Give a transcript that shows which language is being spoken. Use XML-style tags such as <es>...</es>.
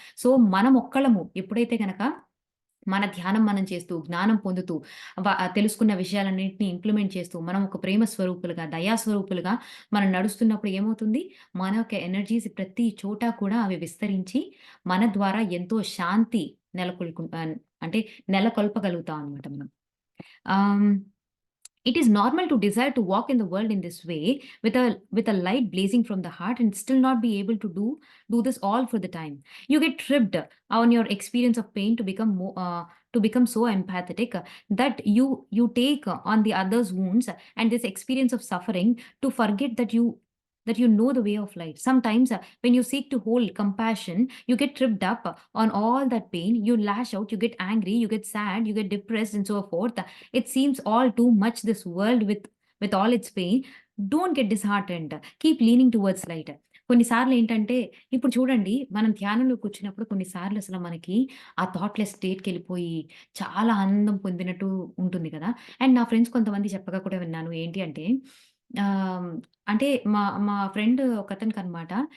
<te>So, మనం ఒక్కళ్ళము ఎప్పుడైతే గనక మన ధ్యానం మనం చేస్తూ, జ్ఞానం పొందుతూ, తెలుసుకున్న విషయాలన్నిటిని ఇంప్లిమెంట్ చేస్తూ, మనం ఒక ప్రేమ స్వరూపులుగా, దయా స్వరూపులుగా మనం నడుస్తున్నప్పుడు ఏమవుతుంది? మన యొక్క ఎనర్జీస్ ప్రతి చోట కూడా అవి విస్తరించి, మన ద్వారా ఎంతో శాంతి అంటే నెలకొల్పగలుగుతాం అనమాట మనం.</te> <en>Ah it is normal to desire to walk in the world in this way with a light blazing from the heart and still not be able to do this all for the time. You get tripped on your experience of pain to become so empathetic that you take on the other's wounds and this experience of suffering to forget that you know the way of light. Sometimes, when you seek to hold compassion, you get tripped up on all that pain. You lash out, you get angry, you get sad, you get depressed, and so forth. It seems all too much this world with all its pain. Don't get disheartened. Keep leaning towards light.</en> <te>కొన్నిసార్లు ఏంటంటే, ఇప్పుడు చూడండి మనం ధ్యానంలో కూర్చున్నప్పుడు కొన్నిసార్లు అసలు మనకి ఆ థాట్‌లెస్ స్టేట్‌కెళ్ళిపోయి చాలా ఆనందం పొందినట్టు ఉంటుంది కదా! అండ్ నా ఫ్రెండ్స్ కొంతమంది చెప్పగా కూడా విన్నాను. ఏంటి అంటే ఆహ్, అంటే మా మా ఫ్రెండ్ ఒకతనికనమాట.</te>